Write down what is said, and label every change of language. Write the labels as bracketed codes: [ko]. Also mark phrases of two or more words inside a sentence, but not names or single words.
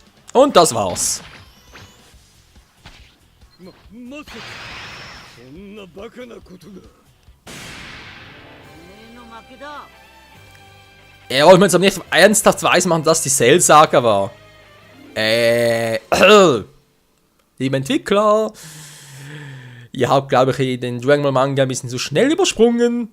[de] Und das war's. [ja] まさかそんなバカなことが。 [de] Ja, wollte man jetzt aber nicht ernsthaft weismachen, dass die Cell-Saga war. Liebe Entwickler, ihr habt, glaube ich, den Dragon Ball Manga ein bisschen zu schnell übersprungen.